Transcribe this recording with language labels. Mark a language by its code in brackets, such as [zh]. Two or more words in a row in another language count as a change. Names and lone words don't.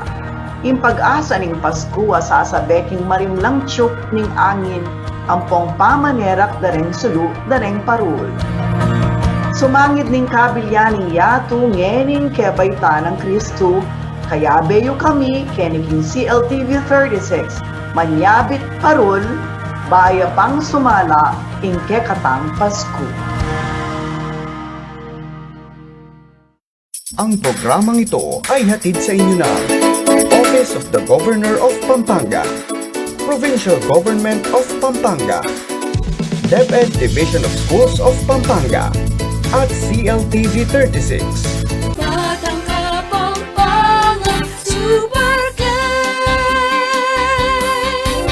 [pam] Im pag-asa ning Pasko sasabeking marimlang tiyok ning angin ampong pamanerak dareng sulu dareng parul. Sumangit ning kabilyaning yato ngening kebaita ng Kristo, kaya beyo kami keniking CLTV36, manyabit parol, baya pang sumala, ingke katang Pasko. [tl] Ang programang ito ay hatid sa inyo ng Office of the Governor of Pampanga, Provincial Government of Pampanga, DepEd Division of Schools of Pampanga, at CLTV36. Batang Kapampangan Super Gang!